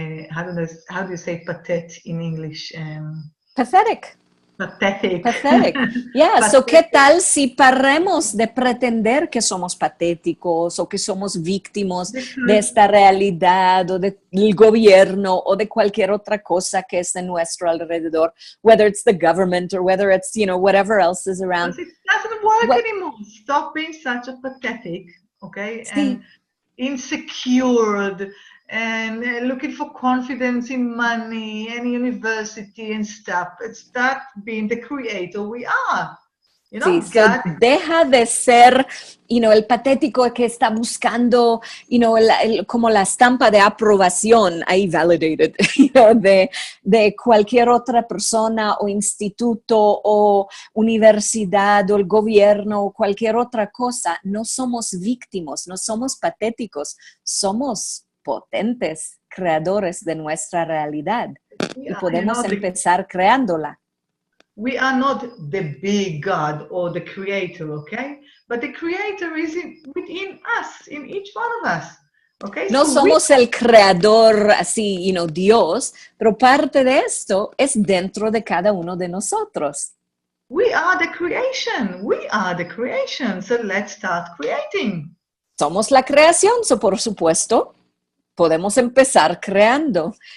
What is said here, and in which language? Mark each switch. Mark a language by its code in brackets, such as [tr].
[en] How do you say pathetic in English? Pathetic. Pathetic. Pathetic. Yeah, pathetic. [es] So ¿qué tal si paremos de pretender que somos patéticos o que somos víctimas de esta realidad o del gobierno o de cualquier otra cosa que es de nuestro alrededor, [en] whether it's the government or whether it's, whatever else is around. It doesn't work anymore. Stop being such a pathetic, okay? Sí. And insecure and looking for confidence in money and university and stuff. Start being the creator we are. [es] Sí, so deja de ser, el patético que está buscando, como la estampa de aprobación, ahí validated, de cualquier otra persona o instituto o universidad o el gobierno o cualquier otra cosa. No somos víctimas, no somos patéticos, somos potentes creadores de nuestra realidad y podemos empezar creándola. [en] We are not the big God or the creator, okay? But the creator is within us, in each one of us, okay? [es] No so somos el creador así, Dios, pero parte de esto es dentro de cada uno de nosotros. [en] We are the creation. We are the creation. So let's start creating. [es] Somos la creación, so por supuesto, podemos empezar creando.